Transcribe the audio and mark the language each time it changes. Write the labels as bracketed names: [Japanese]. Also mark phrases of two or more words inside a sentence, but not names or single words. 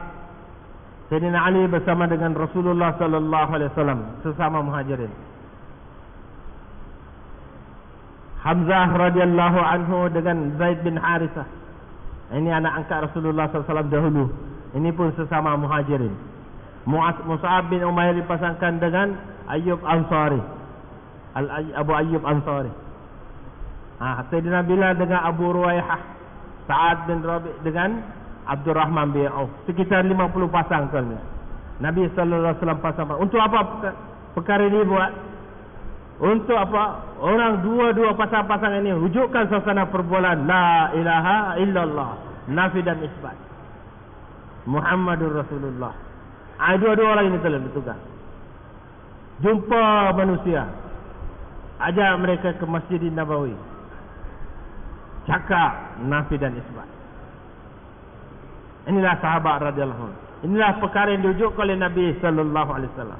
[Malay] Sayyidina Ali bersama dengan Rasulullah [Arabic] صلى الله عليه وسلم, [Malay] sesama Muhajirin. Hamzah [Arabic] رضي الله عنه [Malay] dengan Zaid bin Harithah. Ini anak angkat Rasulullah [Arabic] صلى الله عليه وسلم [Malay] dahulu. Ini pun sesama Muhajirin. Mus'ab bin Umair dipasangkan dengan Ayyub Ansari. Abu Ayyub Ansari. Sayyidina Bilal dengan Abu Ruwaihah. Sa'ad bin Rabi' dengan Abdurrahman bin Auf. Sekitar 50 pasang tuan. Nabi [Arabic] صلى الله عليه وسلم [Malay] pasang. Untuk apa perkara ini buat? Untuk apa? Orang dua-dua pasang-pasang ini wujudkan suasana perbualan [Arabic] لا إله إلا الله, [Malay] nafi dan isbat. [Arabic] محمد رسول الله. [Malay] Dua-dua orang ini telah bertugas. Jumpa manusia, ajak mereka ke Masjidin Nabawi. Cakap nafi dan isbat. Inilah sahabat [Arabic] رضي الله عنه. [Malay] Inilah perkara yang diwujudkan oleh Nabi [Arabic] صلى الله عليه وسلم.